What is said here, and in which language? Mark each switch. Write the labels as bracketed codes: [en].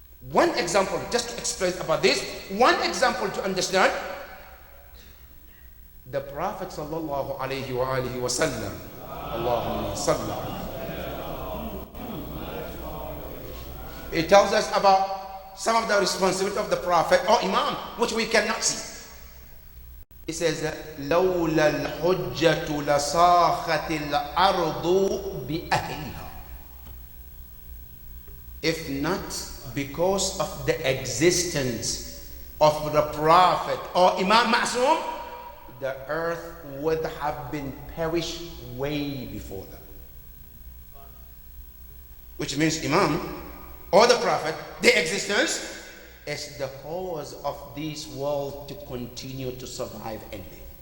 [en] One example, just to explain about this, one example to understand, the Prophet sallallahu alayhi wa alihi wa sallam, Allahumma salli alayhi, it tells us about some of the responsibility of the Prophet or Imam, which we cannot see. It says, [ar] لَوْلَا الْحُجَّةُ لَصَاخَتِ الْأَرْضُ بِأَهْلِهَا. [en] If not because of the existence of the Prophet or Imam Ma'sum, the earth would have been perished way before that. Which means Imam or the Prophet, their existence is the cause of this world to continue to survive and live.